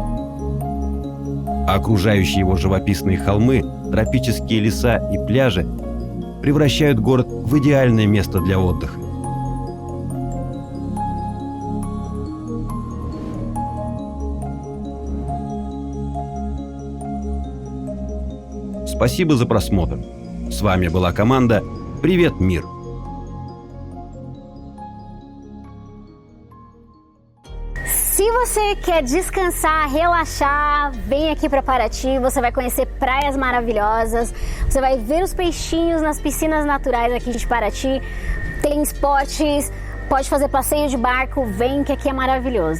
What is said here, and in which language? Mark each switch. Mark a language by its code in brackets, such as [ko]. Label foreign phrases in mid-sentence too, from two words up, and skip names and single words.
[ru] А окружающие его живописные холмы, тропические леса и пляжи превращают город в идеальное место для отдыха. Спасибо за просмотр. С вами была команда «Привет, мир!». [pt] Se você quer descansar, relaxar, vem aqui para Paraty, você vai conhecer praias maravilhosas, você vai ver os peixinhos nas piscinas naturais aqui de Paraty, tem esportes, pode fazer passeio de barco, vem que aqui é maravilhoso.